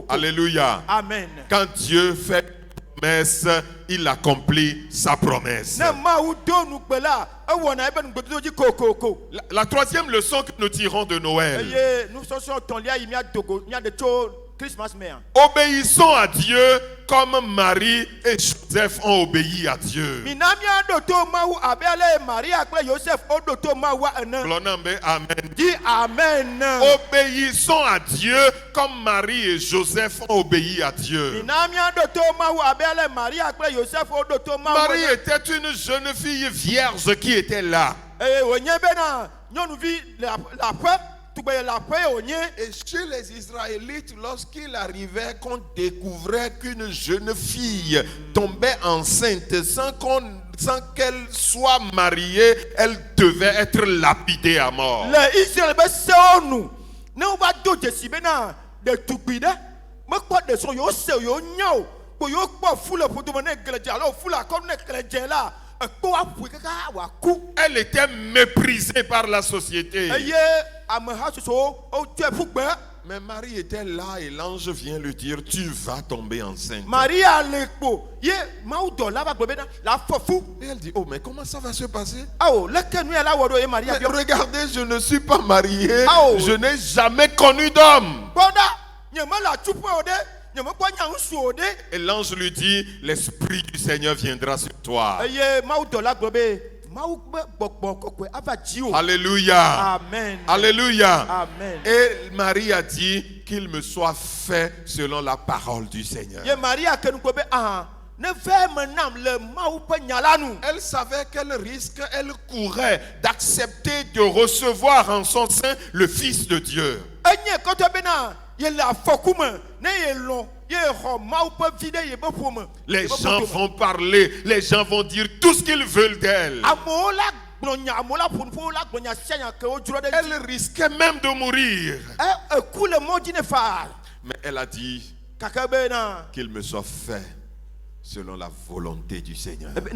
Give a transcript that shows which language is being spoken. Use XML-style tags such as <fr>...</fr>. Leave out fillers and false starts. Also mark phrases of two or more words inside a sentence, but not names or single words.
<fr>Alléluia. Amen. Quand Dieu fait une promesse, il accomplit sa promesse.</fr> <ee>Ne Mawu do nugbe la ewɔ na ebe nugbedodo dzi kokoko.</ee> <fr>La troisième leçon que nous tirons de Noël.</fr> <ee>Eye nusɔsrɔ̃ tɔ̃lia yi miaɖe tso Christmas mea.</ee> <fr>Obéissons à Dieu comme Marie et Joseph ont obéi à Dieu.</fr> <ee>Mina miaɖo to Mawu abe ale Maria kple Joseph woɖo to Mawua ene. Glonambe,</ee> <fr>amen. Dis amen. Obéissons à Dieu comme Marie et Joseph ont obéi à Dieu.</fr> <ee>Mina miaɖo to Mawu abe ale Maria kple Joseph woɖo to Mawu Marie ene.</ee> <fr>était une jeune fille vierge qui était là.</fr> <ee>Eye wònye bena nyɔnuvi le aƒe tugbeye le aƒe ye wònye.</ee> <fr>Et chez les Israélites, lorsqu'il arrivait qu'on découvrait qu'une jeune fille tombait enceinte sans qu'elle soit mariée, elle devait être lapidée à mort.</fr> <ee>Le Israël be sewo nu ne wova do dzesi bena ɖetugbi ɖe mekpɔ ɖesrɔ̃ yewo se yewo nya o kpo yewo kpɔ fu le ƒodome ne gele dze alo fu le akɔnu ne gele dze la ekpo aƒoe kaka wòaku.</ee> <fr>Elle était méprisée par la société.</fr> <ee>Eye ameha tsotsowo wotsɔe ƒu gbe.</ee> <fr>Mais Marie était là et l'ange vient lui dire, tu vas tomber enceinte.</fr> <ee>Maria le kpo ye Mawu dɔla va gblɔ bena la fɔ fu.</ee> <fr>Et elle dit, oh mais comment ça va se passer?</fr> <ee>Awo leke nu ya la wɔ ɖo ye Maria</ee> <fr>Mais</fr> <ee>biɔ.</ee> <fr>regardez, je ne suis pas mariée, Ah, oh. je n'ai jamais connu d'homme.</fr> <ee>Kpɔɖa nye me le atsuƒe o ɖe nye me kpɔ nya ŋusu o ɖe.</ee> <fr>Et l'ange lui dit, l'Esprit du Seigneur viendra sur toi.</fr> <ee>Eye Mawu dɔla gblɔ be Mawu be gbɔgbɔ kɔkɔe ava dzi o.</ee> <fr>Alléluia. Amen. Alléluia. Amen. Et Marie a dit qu'il me soit fait selon la parole du Seigneur.</fr> <ee>Ye Maria ke nu gblɔ be ne ve me nam le Mawu ƒe nya la nu.</ee> <fr>Elle savait quel risque elle courait d'accepter de recevoir en son sein le Fils de Dieu.</fr> <ee>Enye kɔtɔ bena ye le afɔku me ne ye lɔ̃ ye xɔ Mawu ƒe vi ɖe ye be ƒome.</ee> <fr>Les gens vont parler, les gens vont dire tout ce qu'ils veulent d'elle.</fr> <ee>Amewo la</ee> <fr>Elle risquait même de mourir. Mais elle a dit qu'il me soit fait selon la volonté du Seigneur.</fr>